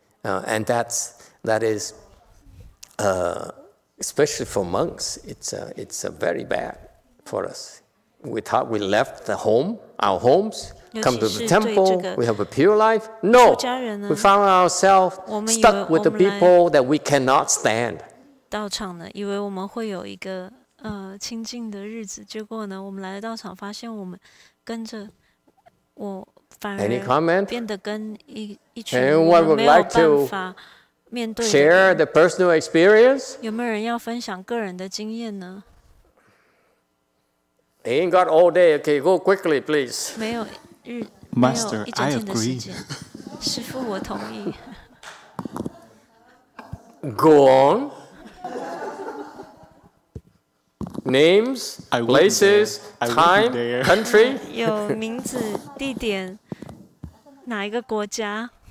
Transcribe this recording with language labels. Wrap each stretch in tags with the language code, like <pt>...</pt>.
<en>And that is especially for monks. It's very bad for us. We thought we left our homes, come to the temple. We have a pure life. No, we found ourselves stuck with the people that we cannot stand.</en> <zh>道场呢，以为我们会有一个清净的日子，结果呢，我们来了道场，发现我们跟着我。反而变得跟一群人没有办法面对的人。</zh> <en>Share the personal experience?</en> <zh>有没有人要分享个人的经验呢</zh> <en>？Ain't got all day. Okay, go quickly, please.</en> <zh>没有</zh> <en>Master,</en> <zh>一整天的时间。师父，我同意。</zh> <en>Go on. Names, places, time, country.</en> <zh>有名字、地点，哪一个国家</zh>